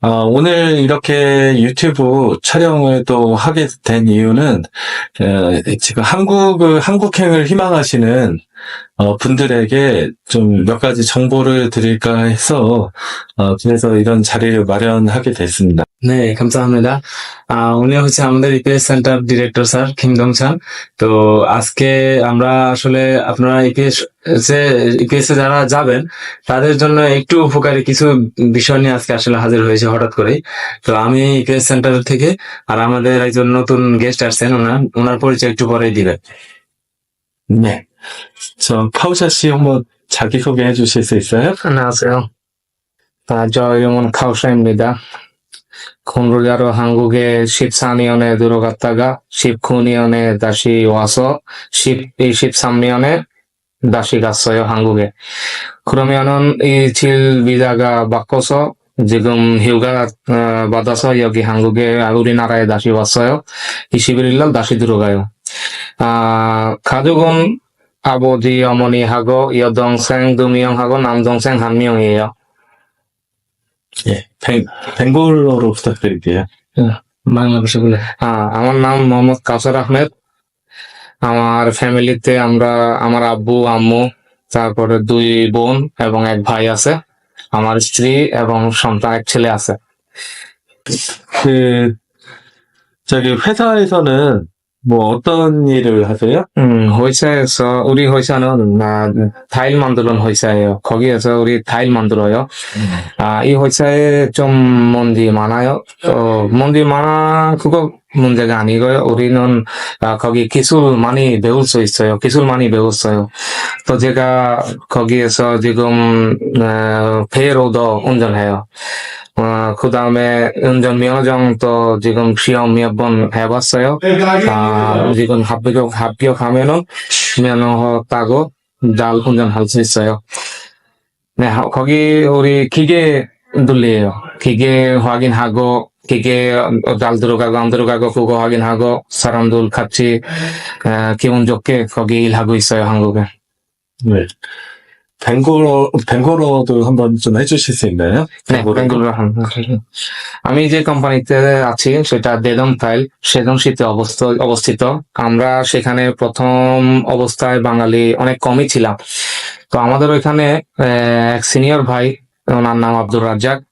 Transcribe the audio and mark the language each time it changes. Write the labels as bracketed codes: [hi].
[ko] 오늘 이렇게 유튜브 촬영을 또 하게 된 이유는, 지금 한국행을 희망하시는 분들에게 좀 몇 가지 정보를 드릴까 해서, 그래서 이런 자리를 마련하게 됐습니다. 네, 감사합니다. [bn] উনি হচ্ছে আমাদের ইপিএস সেন্টার ডিরেক্টর স্যার খিমদং চান। তো আজকে আমরা আসলে আপনারা ইপিএস এ যারা যাবেন তাদের জন্য একটু উপকারী কিছু বিষয় নিয়ে আজকে আসলে হাজির হয়েছে হঠাৎ করেই। তো আমি ইপিএস সেন্টার থেকে, আর আমাদের একজন নতুন গেস্ট আসছেন, ওনার পরিচয় একটু পরেই দিবেন। [ko] 네. 저, 카우샤 씨 한번 자기소개 해주실 수 있어요? 안녕하세요. 저 이름은 카우샤입니다. 콘로자로 한국에 14년에 들어갔다가 19년에 다시 와서 23년에 다시 갔어요, 한국에. 그러면은 이 질 비자가 바꿔서 지금 휴가 받아서 여기 한국에 우리나라에 다시 왔어요. 21일 날 다시 들어가요. 가족은 아버지, 어머니하고 여동생 2명하고 남동생 1명이에요. 예, 벵골어로 부탁드릴게요. [bn] বাংলাদেশে বলে আমার নাম মোহাম্মদ কাউসার আহমেদ। আমার ফ্যামিলিতে আমার আব্বু, আম্মু, তারপরে 2 বোন এবং 1 ভাই আছে। আমার স্ত্রী এবং সন্তান, 1 ছেলে আছে। [ko] 그, 저기 회사에서는 뭐 어떤 일을 하세요? 회사에서, 우리 회사는 타일 만드는 회사예요. 거기에서 우리 타일 만들어요. 이 회사에 좀 먼지 많아요. 먼지 그거 문제가 아니고요. 우리는 거기 기술 많이 배울 수 있어요. 기술 많이 배웠어요. 또 제가 거기에서 지금 페이로더 운전해요. 그 다음에 운전 면허증도 지금 시험 몇 번 해봤어요. 지금 합격하면은 면허 따고 잘 운전할 수 있어요. 네, 거기 우리 기계 돌려요. 기계 확인하고, 기계 잘 들어가고 안 들어가고 그거 확인하고, 사람들 같이 기분 좋게 거기 일하고 있어요, 한국에. 네. 벵골어도 한번 좀 해주실 수 있나요? 네, 벵골어 [bn] আমি যে কোম্পানিতে আছি সেটা দেদম ফাইল সেজনশীতে অবস্থিত। আমরা সেখানে প্রথম অবস্থায় বাঙালি অনেক কমই ছিলাম। তো আমাদের ওইখানে এক সিনিয়র ভাই, ওনার নাম আব্দুর রাজ্জাক।